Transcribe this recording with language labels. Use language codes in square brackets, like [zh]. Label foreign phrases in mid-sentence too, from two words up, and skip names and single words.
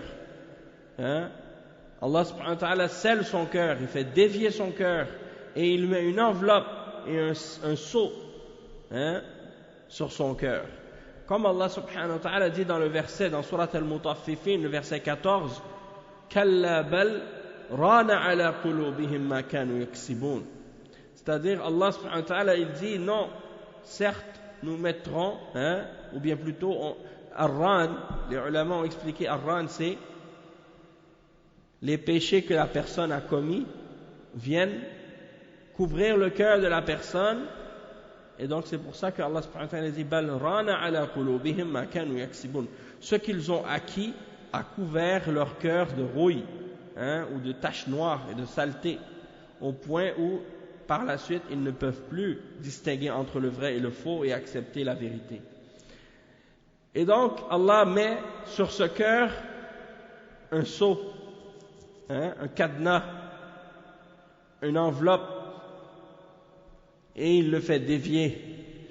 [ar] الله سبحانه وتعالى [fr] scelle son cœur, il fait dévier son cœur et il met une enveloppe et un sceau sur son cœur. Comme [ar] الله سبحانه وتعالى [fr] dit dans le verset, dans Surat al-Mutaffifin, le verset 14, [ar] كلا بل ران على قلوبهم ما كانوا يكسبون. [fr] C'est-à-dire, [ar] الله سبحانه وتعالى, [fr] il dit, non, certes, nous mettrons, ou bien plutôt, Ar-Ran, les ulama ont expliqué, Ar-Ran, c'est les péchés que la personne a commis viennent couvrir le cœur de la personne, et donc c'est pour ça que [ar] الله سبحانه وتعالى [fr] dit [ar] بل ران على قلوبهم ما كانوا يكسبون. [fr] Ce qu'ils ont acquis a couvert leur cœur de rouille, ou de taches noires et de saleté, au point où par la suite ils ne peuvent plus distinguer entre le vrai et le faux et accepter la vérité. Et donc Allah met sur ce cœur un sceau, un cadenas, une enveloppe, et il le fait dévier.